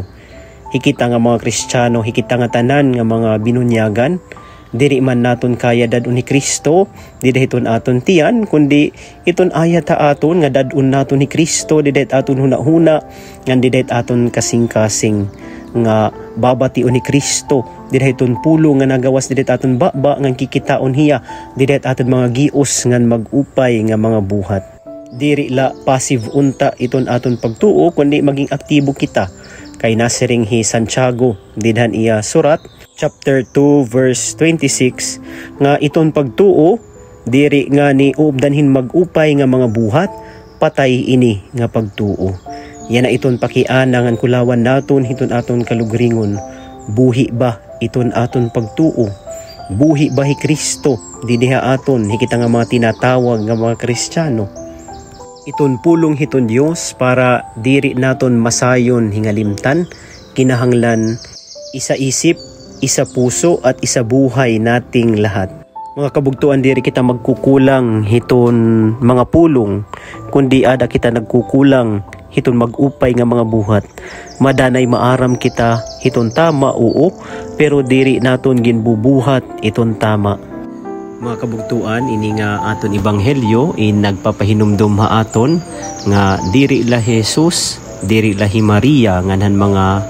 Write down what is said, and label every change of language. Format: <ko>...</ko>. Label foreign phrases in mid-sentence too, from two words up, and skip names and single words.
<war>Hikita nga mga Kristiyano, hikita nga tanan nga mga binunyagan, diri man naton kaya dadun ni Kristo, dida hiton aton tiyan, kundi iton ayat ta aton nga dadun naton ni Kristo, dida aton huna-huna, ngan dida aton kasing-kasing nga babation ni Kristo, dida hiton pulong nga nagawas dida aton baba ngan kikitaon hiya, dida aton mga gios ngan mag-upay nga mga buhat. Diri la passive unta iton aton pagtuo, kundi maging aktibo kita. Kay nasiring hi Santiago, didhan iya surat, chapter 2 verse 26 nga iton pagtuo diri nga ni uubdanhin mag-upay nga mga buhat, patay ini nga pagtuo. Yan na iton pakiana ngan kulawan naton hiton aton kalugringon. Buhi ba iton aton pagtuo? Buhi ba hi Kristo didiha aton hikita nga mga tinatawag nga mga Kristiyano? Iton pulong hiton Dios para diri naton masayon hingalimtan, kinahanglan isa isip, isa puso</war> <tl>at isa buhay nating lahat.</tl> <war>Mga kabugtuan, diri kita magkukulang hiton mga pulong, kundi ada kita nagkukulang hiton mag-upay nga mga buhat. Madanay maaram kita hiton tama, oo, pero diri naton ginbubuhat iton tama. Mga kabugtuan, ini nga aton ebanghelyo nagpapahinumdum ha aton nga diri la Jesus, diri la hi Maria nganhan mga</war>